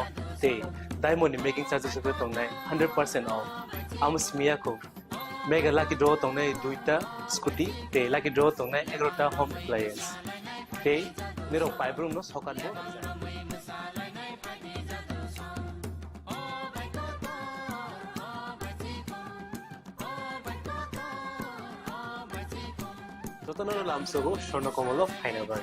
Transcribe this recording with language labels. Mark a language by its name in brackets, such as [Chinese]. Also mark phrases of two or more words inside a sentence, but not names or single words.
[Kok Borok] Day [English] diamond in making charges [Kok Borok] of the tongnai 100% off. Amus miyako. [English] Mega lucky draw [Kok Borok] tongnai 2ta scooty. Day [English] lucky draw [Kok Borok] tongnai 11ta [English] home appliance. [Kok Borok] Day nirong 5 room no sokan bo. Totanano lamsogo Swarnakomal of Hainabar.